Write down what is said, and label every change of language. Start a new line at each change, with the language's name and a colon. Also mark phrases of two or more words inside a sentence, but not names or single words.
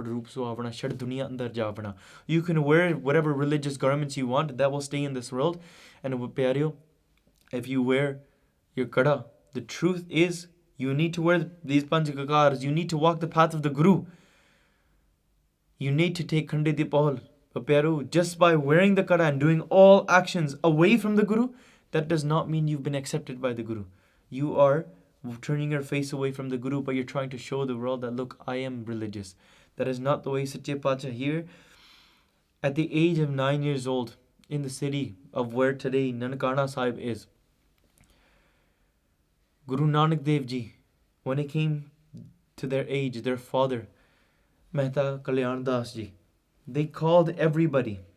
English: You can wear whatever religious garments you want, that will stay in this world. And pyareo, if you wear your kada, the truth is you need to wear these panchakakars. You need to walk the path of the Guru. You need to take
Punjabi: ਖੰਡੇ ਦੀ ਪਾਹੁਲ.
English: But pyareo, just by wearing the kada and doing all actions away from the Guru, that does not mean you've been accepted by the Guru. You are turning your face away from the Guru, but you're trying to show the world that, look, I am religious. That is not the way.
Punjabi: ਸੱਚੇ ਪਾਤਸ਼ਾਹ
English: here, at the age of 9 years old, in the city of where today Nankana Sahib is, Guru Nanak Dev Ji, when it came to their age, their father, Mehta Kalyan Das Ji, they called everybody.